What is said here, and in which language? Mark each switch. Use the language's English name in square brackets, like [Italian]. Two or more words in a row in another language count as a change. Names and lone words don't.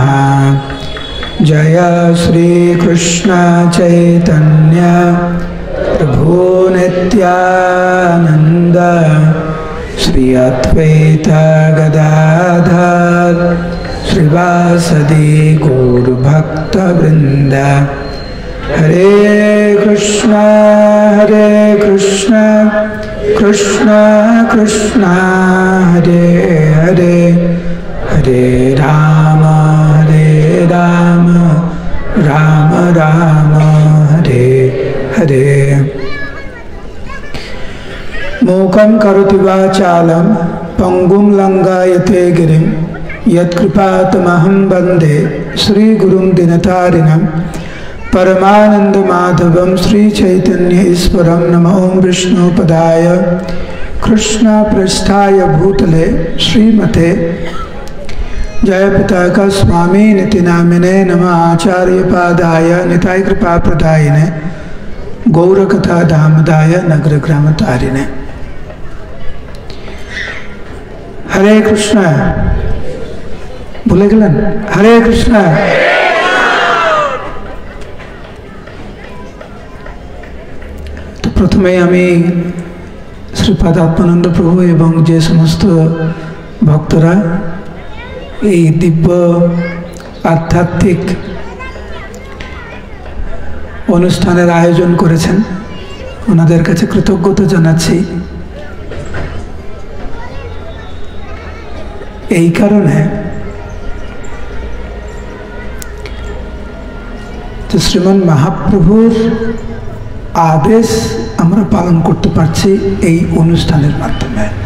[Sanskrit] जय श्री कृष्ण चैतन्य प्रभु नित्यानंद श्री अद्वैत गदाधर श्रीवासदि गौर भक्त वृंद। हरे कृष्ण कृष्ण कृष्ण हरे हरे, हरे राम राम राम हरे हरे। मूकं करोति वाचालं पंगुं लंघयते गिरिं यत्कृपातमहं वन्दे श्रीगुरुं दिनतारिणं। परमानन्दमाधवं श्रीचैतन्य ईश्वरं। नमो विष्णुपदाय कृष्णपृष्ठाय भूतले श्रीमते जयपताका स्वामी निति नामिने। नमः आचार्यपादाय निताय कृपाप्रदायिने गौरकथा धामदाय नगरग्रामतारिणे। [Bangla] हरे कृष्ण भूले गेलेन, हरे कृष्ण। তো প্রথমে আমি শ্রীপাদ আত্মানন্দ প্রভু এবং যে সমস্ত ভক্তরা এই দিব্য আধ্যাত্মিক অনুষ্ঠানের আয়োজন করেছেন ওনাদের কাছে কৃতজ্ঞতা জানাচ্ছি। এই কারণে যে শ্রীমান মহাপ্রভুর আদেশ আমরা পালন করতে পারছি এই অনুষ্ঠানের মাধ্যমে।